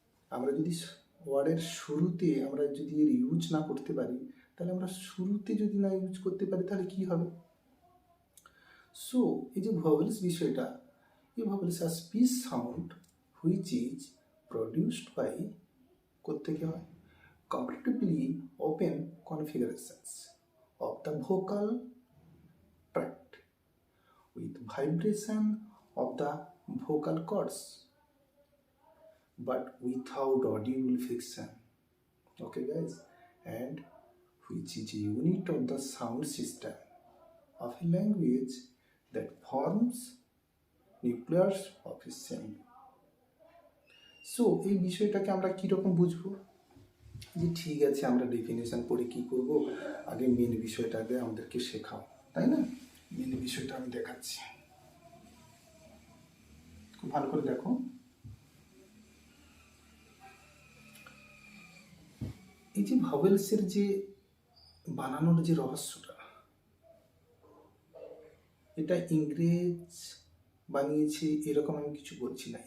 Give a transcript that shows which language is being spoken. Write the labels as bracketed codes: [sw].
[bn] আমরা যদি ওয়ার্ডের শুরুতে আমরা যদি এর ইউজ না করতে পারি, তাহলে আমরা শুরুতে যদি না ইউজ করতে পারি, তাহলে কি হবে? সো এই যে ভয়েলস বিষয়টা, এই ভয়েলস আর speech sound which is produced by, কোত্থেকে হয়? [en] comparatively open configurations of the vocal tract with vibration of the vocal cords but without audible friction. Okay guys, and which is a unit of the sound system of a language that forms nucleus of a sound. [bn] So এই বিষয়টাকে আমরা কীরকম বুঝবো? যে ঠিক আছে, আমরা definition পড়ে কী করব, আগে মেন বিষয়টা আগে আমাদেরকে শেখাও, তাই না? মেন বিষয়টা আমি দেখাচ্ছি। ভালো করে দেখো, এই যে ভাওয়েলসের যে বানানোর যে রহস্যটা, এটা ইংরেজ বানিয়েছে এরকম আমি কিছু বলছি না।